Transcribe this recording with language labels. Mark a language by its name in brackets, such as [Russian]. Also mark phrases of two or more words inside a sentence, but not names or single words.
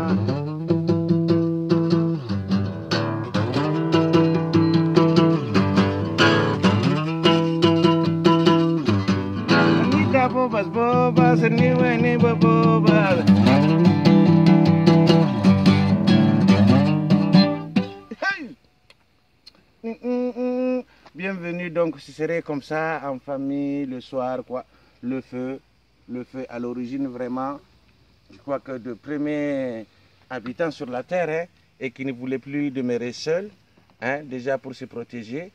[French] Nida bobas ni we ni bobas. Hey! Bienvenue, donc ce serait comme ça en famille le soir quoi, le feu à l'origine vraiment. Je crois que de premiers habitants sur la terre hein, et qui ne voulaient plus demeurer seuls, hein, déjà pour se protéger.